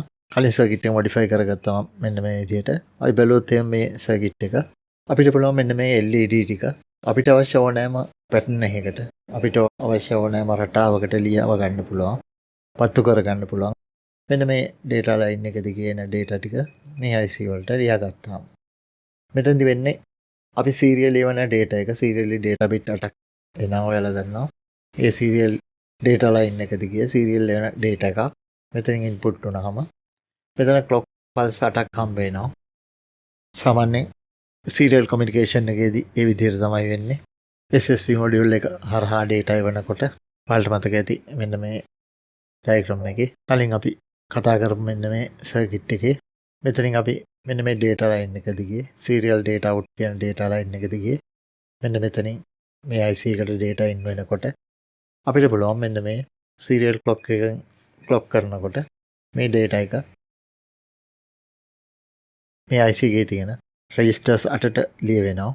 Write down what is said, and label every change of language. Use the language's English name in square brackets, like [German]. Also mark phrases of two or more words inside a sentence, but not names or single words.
[Sinhala] කලින් circuit එක modify කරගත්තාම මෙන්න මේ විදිහට අපි බැලුවොත් මේ circuit එක අපිට පුළුවන් මෙන්න මේ LED ටික අපිට අවශ්‍ය ඕනෑම pattern එකකට අපිට අවශ්‍ය ඕනෑම රටාවකට ලියව ගන්න පුළුවන්. පත්තු කරගන්න පුළුවන්. මෙන්න මේ [English] data line [Sinhala] එක දිගේ එන data ටික මේ IC වලට ලියාගත්තාම මෙතනදි වෙන්නේ අපි serially වන data එක [English] serially data bit [Sinhala] 8ක් එනවා ඔයාලා දන්නවා. ඒ [English] serial data line [Sinhala] එක දිගේ serial වෙන data එකක් මෙතනින් input වුණාම මෙතන [English] clock pulse [Sinhala] 8ක් හම්බ වෙනවා. සාමාන්‍යයෙන් [English] serial communication [Sinhala] එකේදී ඒ විදිහට තමයි වෙන්නේ. [English] SSP module [Sinhala] එක හරහා data එවනකොට ඔයාලට මතක ඇති මෙන්න මේ diagram එකේ කලින් අපි කතා කරපු මෙන්න මේ circuit එකේ මෙතනින් අපි මෙන්න මේ [English] data line [Sinhala] එක දිගේ [English] serial data out [Sinhala] කියන [English] data line [Sinhala] එක දිගේ මෙන්න මෙතනින් මේ IC එකට [English] data in [Sinhala] වෙනකොට අපිට පුළුවන් මෙන්න මේ [English] serial clock [Sinhala] එකෙන් clock කරනකොට මේ data එක මේ IC එකේ තියෙන registers 8ට ලියවෙනවා.